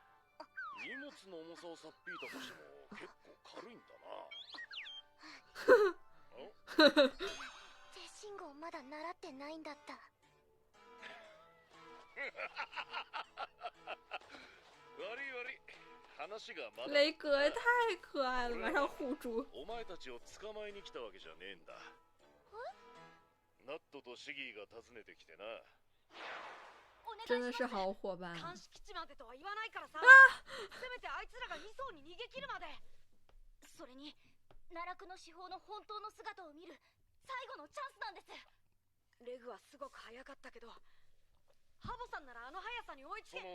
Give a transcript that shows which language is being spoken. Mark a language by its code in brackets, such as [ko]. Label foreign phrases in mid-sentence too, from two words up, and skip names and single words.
[ja] 荷物の重さをさっぴいたとしても結構軽いんだな。手信号まだ習ってないんだった。悪い悪い。話がまだ。 [zh] 雷哥也太可爱了，马上护住。 [ja] お前たちを捕まえに来たわけじゃねえんだ。ナットとシギーが訪ねてきてな。 [zh] 真的是好伙伴。 [ja] 監視基地までとは言わないからさ。せめてあいつらが2層に逃げ切るまで。それに奈落の司法の本当の姿を見る最後のチャンスなんです。レグはすごく速かったけど、ハボさんならあの速さに追いつけ。